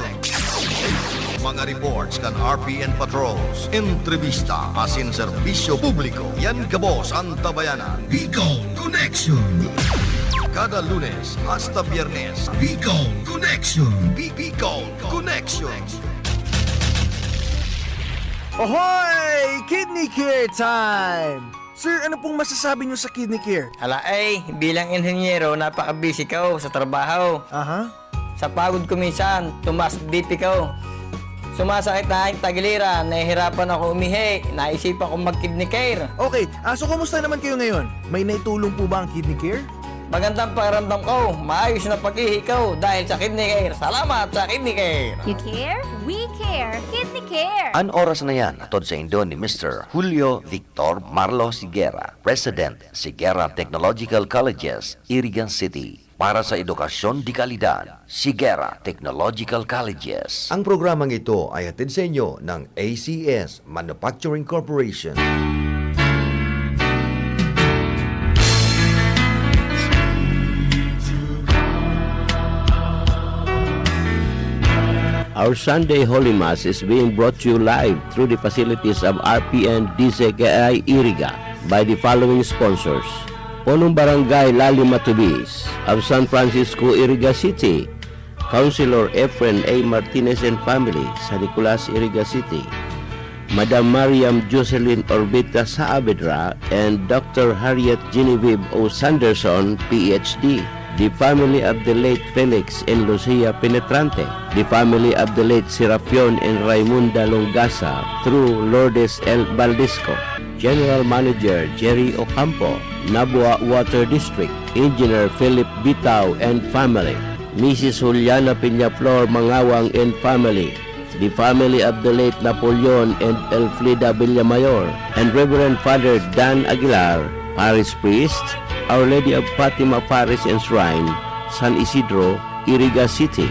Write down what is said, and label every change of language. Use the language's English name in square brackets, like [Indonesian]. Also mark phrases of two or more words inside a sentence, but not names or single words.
[Bikol] Mga reports kan RPN patrols, entrevista asin serbisyo publiko. Yan kabos ang tabayanan. Bicol Connection. Kada Lunes hasta Biyernes. Bicol Connection. Bicol Connection. Ahoy! [English] Kidney Care time! [Filipino] Sir, ano pong masasabi niyo sa Kidney Care? Ala bilang inhenyero, napaka-busy ko sa trabaho. Aha. Sa pagod ko minsan, tumas BP ko. Sumasakit na aking tagiliran, nahihirapan ako umihi, naisipan ko mag-kidney care. Okay, so kumusta naman kayo ngayon? May naitulong po ba ang Kidney Care? Magandang pakiramdam ko, maayos na pag-ihi ko dahil sa Kidney Care. Salamat sa Kidney Care. [English] You care? We care. Kidney Care. [Bikol] An oras na yan, atod sa Indo ni Mr. Julio Victor Marlo Sigera, President, Sigera Technological Colleges, Iriga City. Para sa edukasyon di kalidad, Sigera Technological Colleges. [Filipino] Ang programang ito ay hatid sa inyo ng ACS Manufacturing Corporation. [English] Our Sunday Holy Mass is being brought to you live through the facilities of RPN DCKI Iriga by the following sponsors. Punong Barangay Lali Matubis of San Francisco, Iriga City. Councilor Efren A. Martinez and family, San Nicolas, Iriga City. Madam Mariam Jocelyn Orbita Saavedra and Dr. Harriet Genevieve O. Sanderson, PhD. The family of the late Felix and Lucia Penetrante, the family of the late Serapion and Raimunda Longasa through Lourdes L. Valdisco, General Manager Jerry Ocampo, Nabua Water District, Engineer Phillip Bitao and family, Mrs. Juliana Peñaflor Mangawang and family, the family of the late Napoleon and Elfrida Villamayor, and Reverend Father Dan Aguilar, Parish Priest, Our Lady of Fatima Parish and Shrine, San Isidro, Iriga City.